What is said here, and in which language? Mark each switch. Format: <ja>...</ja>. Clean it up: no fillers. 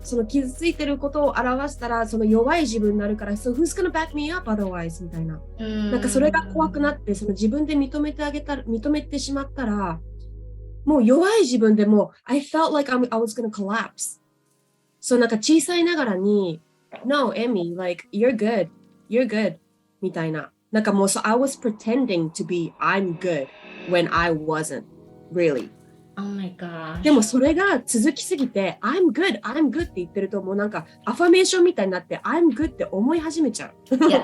<ja>その傷ついてることを表したらその弱い自分になるから</ja> <en>So who's gonna back me up otherwise?</en> <ja>みたいな。なんかそれが怖くなってその自分で認めてしまったらもう弱い自分でも</ja> <en>I felt like I was gonna collapse.</en> <ja>そうなんか小さいながらに</ja> <en>No, Emi, like you're good. You're good.</en> <ja>みたいな。なんかもう</ja> <en>so I was pretending to be I'm good when I wasn't really.Oh my gosh.</en> <ja>でもそれが続きすぎて</ja> <en>I'm good</en> <ja>って言ってるともうなんかアファメーションみたいになって I'm good って思い始めちゃう。</ja>